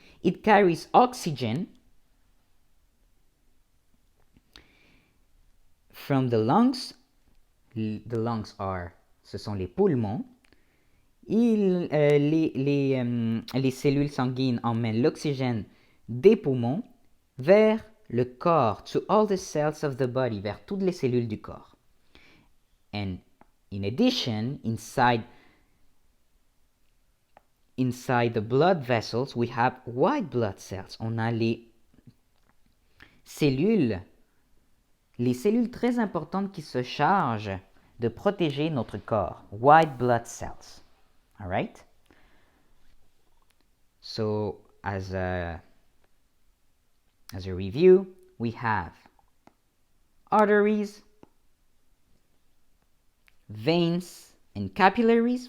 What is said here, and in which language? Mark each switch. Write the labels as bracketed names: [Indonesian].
[English] It carries oxygen from the lungs. The lungs are [French] ce sont les poumons. Les cellules sanguines emmènent l'oxygène des poumons vers le corps, [English] to all the cells of the body, [French] vers toutes les cellules du corps. [English] And in addition, inside the blood vessels, we have white blood cells. [French] On a les cellules très importantes qui se chargent de protéger notre corps. [English] White blood cells. All right? So, as a review, we have arteries, veins and capillaries.